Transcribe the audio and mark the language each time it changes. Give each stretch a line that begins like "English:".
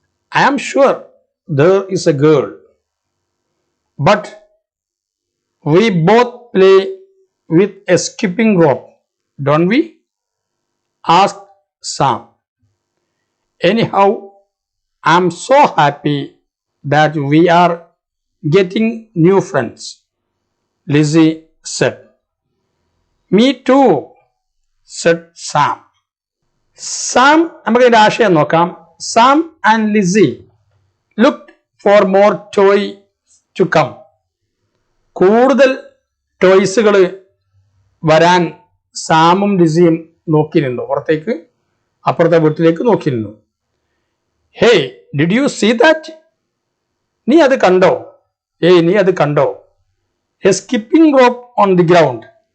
English: I am sure there is a girl, but we both play with a skipping rope, don't we? Asked Sam. Anyhow, I am so happy that we are getting new friends, Lizzie said. Me too, said Sam.
Malayalam: Sam നമുക്ക് ഇതിന്റെ ആശയം നോക്കാം.
English: Sam and Lizzie looked for more toy to come.
Malayalam: കൂടുതൽ ടോയ്സുകൾ വരാൻ സാമും ലിസിയും നോക്കി നിന്നു. പുറത്തേക്ക് അപ്പുറത്തെ വീട്ടിലേക്ക് നോക്കി നിന്നു.
English: Hey, did you see that?
Malayalam: നീ അത് കണ്ടോ? നീ അത് കണ്ടോ?
English: A skipping rope on the ground.